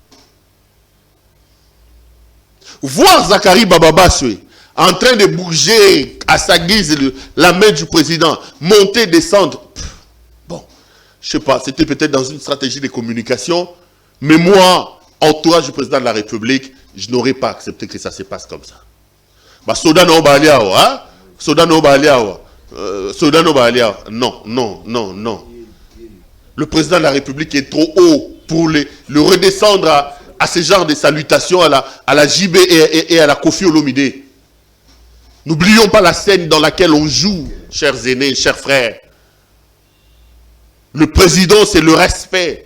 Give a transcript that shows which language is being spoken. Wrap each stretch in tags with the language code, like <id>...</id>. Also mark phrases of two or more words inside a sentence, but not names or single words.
<fr>Voir Zakari Bababaswe en train de bouger à sa guise la main du président, monter, descendre. Bon, je ne sais pas, c'était peut-être dans une stratégie de communication, mais moi, entourage du président de la République, je n'aurais pas accepté que ça se passe comme ça. Bah, Sodano Baliao, hein? Sodano Baliao. Sodano Baliao. Non, non, non, non. Le président de la République est trop haut pour le redescendre à ce genre de salutations à la JB et à la Kofi Olomide. N'oublions pas la scène dans laquelle on joue, chers aînés, chers frères. Le président, c'est le respect.</fr>